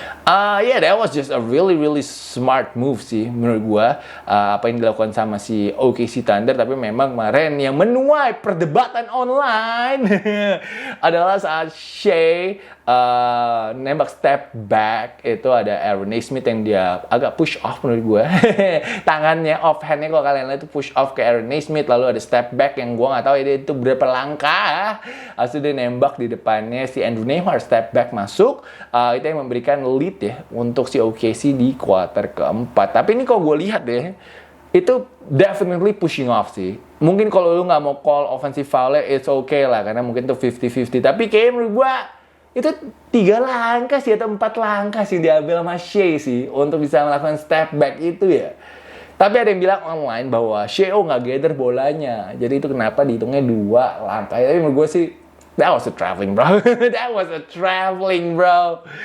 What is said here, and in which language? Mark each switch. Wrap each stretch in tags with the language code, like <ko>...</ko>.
<en>Yeah, that was just a really really smart move</en> <id>sih menurut gua. Apa yang dilakukan sama si OKC Thunder, tapi memang kemarin yang menuai perdebatan online adalah saat Shea nembak step back, itu ada Aaron Nesmith yang dia agak push off menurut gua. Tangannya offhandnya kalau kalian lihat itu push off ke Aaron Nesmith, lalu ada step back yang gua nggak tahu itu berapa langkah. Asli dia nembak di depannya si Andrew Nembhard, step back masuk. Itu yang memberikan lead ya untuk si OKC di kuarter keempat. Tapi ini kalau gue lihat deh, itu</id> <en>definitely pushing off</en> <id>sih. Mungkin kalau lu nggak mau call offensive foul,</id> <en>it's okay</en> <id>lah, karena mungkin tuh 50-50. Tapi kayaknya menurut gue itu 3 langkah sih atau 4 langkah sih diambil sama Shea sih untuk bisa melakukan step back itu ya. Tapi ada yang bilang online bahwa Shea nggak gather bolanya, jadi itu kenapa dihitungnya 2 langkah. Tapi menurut gue sih</id> <en>that was a traveling, bro. That was a traveling, bro.</en>